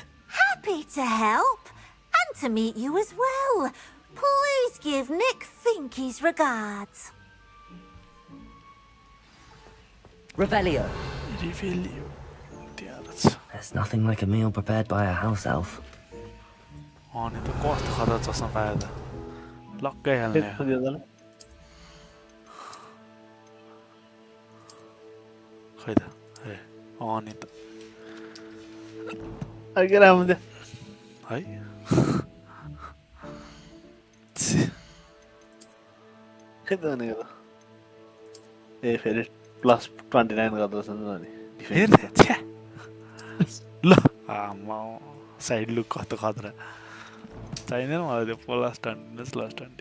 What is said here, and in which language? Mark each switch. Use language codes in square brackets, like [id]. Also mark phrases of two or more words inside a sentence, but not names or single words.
[en] Happy to help, and to meet you as well. Please give Nick Finky's regards. Revelio. There's nothing like a meal prepared by a house elf. [ne] अनि त कस्तो खतरा चस्मा पायो त लक्कै हाल्ने खै त अनि त आगे राम दे है खै त नि ए फेरि +29 गर्दछ नि फेरि छ्या ल आमा साइड लुक कस्तो खतरा चाहिँदैन मलाई त्यो प्लस 20